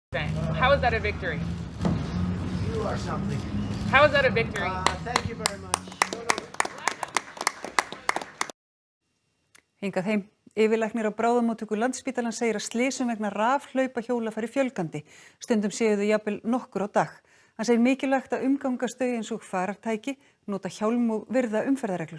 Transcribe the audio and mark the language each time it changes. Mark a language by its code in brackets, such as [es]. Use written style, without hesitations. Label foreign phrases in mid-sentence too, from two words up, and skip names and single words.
[en] How is that a victory? You are something. How is that a victory? Thank you very much. [is] Hingað heim. Yfirlæknir á bráðamóttöku Landspítalans segir að slysum vegna rafhlaupahjóla fari fjölgandi. Stundum séu þau jafnvel nokkur á dag. Hann segir mikilvægt að umgangast þau eins og farartæki, nota hjálm og virða umferðarreglur.